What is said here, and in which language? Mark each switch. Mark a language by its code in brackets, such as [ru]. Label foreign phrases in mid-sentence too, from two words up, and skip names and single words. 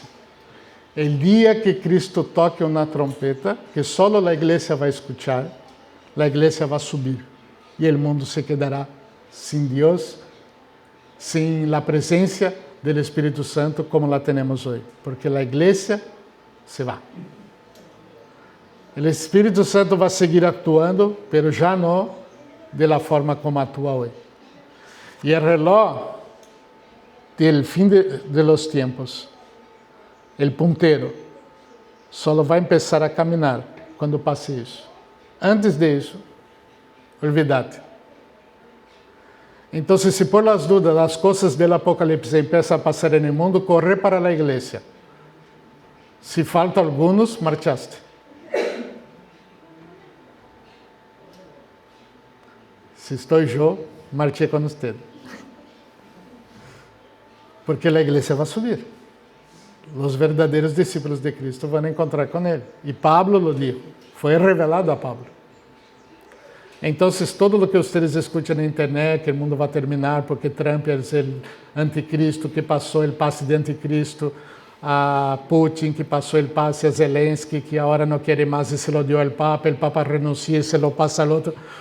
[es] El dia [pt] que Cristo toque uma trompeta, que só a igreja vai escuchar, a igreja vai subir e o mundo [es] se quedará [pt] sem Deus, sem a presença do Espírito Santo como la temos hoje, porque a igreja se vai. O Espírito Santo vai seguir actuando, pero já não [es] de la [pt] forma como atua hoje. E o reloj del fim [es] de los tiempos, [pt] o puntero, só vai começar a caminhar quando passe isso. Antes disso, olvídate. Então, se [es] por las dudas [pt] as coisas do Apocalipse começam a passar no mundo, corre para a igreja. Se faltam alguns, marchaste. Se estou eu, marchei com você. Porque a igreja vai subir. Os verdadeiros discípulos de Cristo vão encontrar com Ele. [es] E Pablo lo dijo. [pt] Foi revelado a Pablo. Então, todo o que vocês escutam na internet, que o mundo vai terminar porque Trump é o anticristo, que passou o passe de anticristo, a Putin, que passou o passe a Zelensky, que agora não quer mais e [es] se lo [pt] deu ao Papa, o Papa renuncia e [es] se lo [pt] passa ao outro.